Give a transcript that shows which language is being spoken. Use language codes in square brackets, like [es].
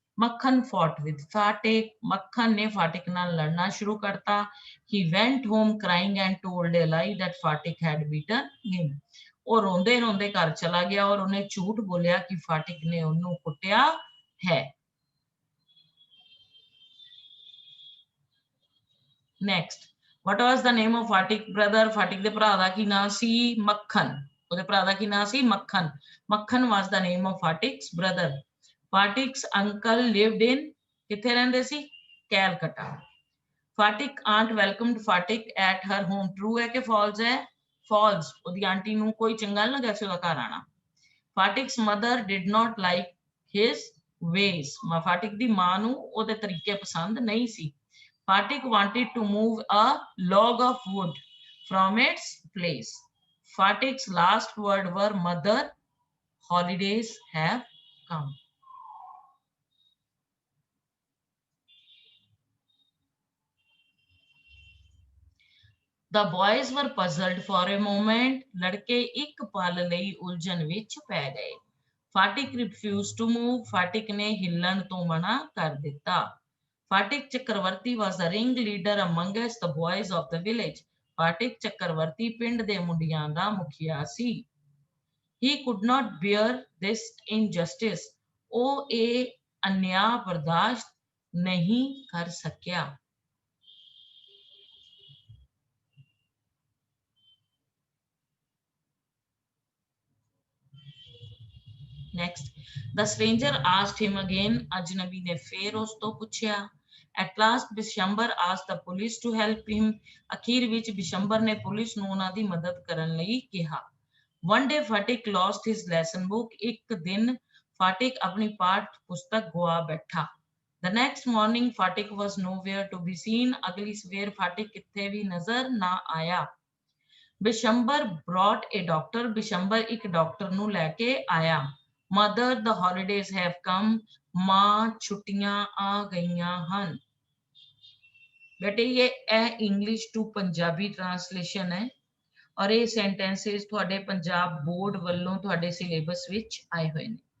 [en] Makhan fought with Fatik. [pa] ਮੱਖਣ ਨੇ ਫਾਟਿਕ ਨਾਲ ਲੜਨਾ ਸ਼ੁਰੂ ਕਰਤਾ। [en] He went home crying and told a lie that Fatik had beaten him. [pa] ਉਹ ਰੋਂਦੇ ਰੋਂਦੇ ਘਰ ਚਲਾ ਗਿਆ ਔਰ ਉਹਨੇ ਝੂਠ ਬੋਲਿਆ ਕਿ ਫਾਟਿਕ ਨੇ ਉਹਨੂੰ ਕੁੱਟਿਆ ਹੈ। [en] Next, what was the name of Fatik brother? [pa] Fatik ਦੇ ਭਰਾ ਦਾ ਕੀ ਨਾਂ ਸੀ? ਮੱਖਣ। ਉਹਦੇ ਭਰਾ ਦਾ ਕੀ ਨਾਂ ਸੀ? ਮੱਖਣ। [en] Makhan was the name of Fatik's brother. Fatik's uncle lived in [pa] ਕਿੱਥੇ ਰਹਿੰਦੇ ਸੀ? [en] Calcutta. Fatik aunt welcomed Fatik at her home. [pa] True ਹੈ ਕਿ false ਹੈ? False. ਉਹਦੀ ਆਂਟੀ ਨੂੰ ਕੋਈ ਚੰਗਾ ਨਹੀਂ ਲੱਗਾ ਸੀ ਉਹਦਾ ਘਰ ਆਣਾ। [en] Fatik's mother did not like his ways. [pa] Fatik ਦੀ ਮਾਂ ਨੂੰ ਉਹਦੇ ਤਰੀਕੇ ਪਸੰਦ ਨਹੀਂ ਸੀ। [en] Fatik wanted to move a log of wood from its place. Fatik's last words were, Mother, holidays have come. The boys were puzzled for a moment. [pa] ਲੜਕੇ ਇੱਕ ਪਲ ਲਈ ਉਲਝਣ ਵਿੱਚ ਪੈ ਗਏ। [en] Fatik refused to move. [pa] Fatik ਨੇ ਹਿੱਲਣ ਤੋਂ ਮਨਾ ਕਰ ਦਿੱਤਾ। [en] Fatik Chakravarti was the ringleader amongst the boys of the village. [pa] Fatik Chakravarti ਪਿੰਡ ਦੇ ਮੁੰਡਿਆਂ ਦਾ ਮੁਖੀਆ ਸੀ। [en] He could not bear this injustice. [pa] ਉਹ ਇਹ ਅਨਿਆਂ ਬਰਦਾਸ਼ਤ ਨਹੀਂ ਕਰ ਸਕਿਆ। [en] Next, the stranger asked him again. [pa] ਅਜਨਬੀ ਨੇ ਫੇਰ ਉਸ ਤੋਂ ਪੁੱਛਿਆ। [en] At last, Bishambar asked the police to help him. [pa] ਅਖੀਰ ਵਿੱਚ ਬਿਸ਼ੰਬਰ ਨੇ ਪੁਲਿਸ ਨੂੰ ਉਹਨਾਂ ਦੀ ਮਦਦ ਕਰਨ ਲਈ ਕਿਹਾ। [en] One day, Fatik lost his lesson book. [pa] ਇੱਕ ਦਿਨ ਫਾਟਿਕ ਆਪਣੀ ਪਾਠ ਪੁਸਤਕ ਗੁਆ ਬੈਠਾ। [en] The next morning, Fatik was nowhere to be seen. [pa] ਅਗਲੀ ਸਵੇਰ ਫਾਟਿਕ ਕਿਤੇ ਵੀ ਨਜ਼ਰ ਨਾ ਆਇਆ। [en] Bishambar brought a doctor. [pa] Bishambar ਇੱਕ ਡਾਕਟਰ ਨੂੰ ਲੈ ਕੇ ਆਇਆ। [en] Mother, the holidays have come. [pa] ਮਾਂ ਛੁੱਟੀਆਂ ਆ ਗਈਆਂ ਹਨ। ਬੇਟੇ ਇਹ ਇੰਗਲਿਸ਼ ਟੂ ਪੰਜਾਬੀ ਟ੍ਰਾਂਸਲੇਸ਼ਨ ਹੈ ਔਰ ਇਹ ਸੈਂਟੈਂਸਸ ਤੁਹਾਡੇ ਪੰਜਾਬ ਬੋਰਡ ਵੱਲੋਂ ਤੁਹਾਡੇ ਸਿਲੇਬਸ ਵਿੱਚ ਆਏ ਹੋਏ ਨੇ।